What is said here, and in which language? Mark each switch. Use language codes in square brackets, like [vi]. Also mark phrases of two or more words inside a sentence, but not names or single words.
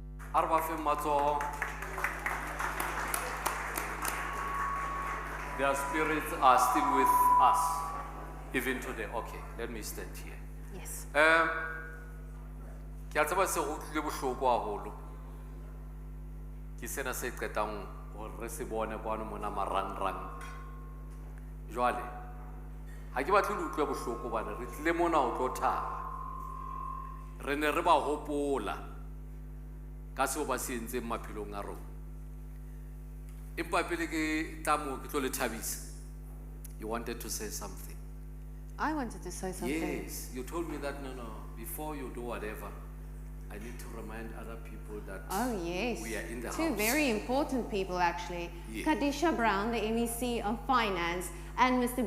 [st] A re ba feng matsoho. [en] Their spirits are still with us, even today. Okay, let me stand here. Yes. [st] Ke a tseba se go tlile bohloko haholo. Ke sena se qetang hore re se bone kwano mona marangrang. Jwale, ha ke batle le utlwe bohloko bana re tlile mona ho tlo thaba. Re ne re ba hopola ka seo ba se entseng maphelong a rona. Empa pele ke tamo ke tlo le thabisa. [en] You wanted to say something. I wanted to say something. Yes, you told me that no, before you do whatever, I need to remind other people that Oh, yes. we are in the Two house. very important people, actually. Yeah. Kadisha Brown, the MEC of Finance, and Mr.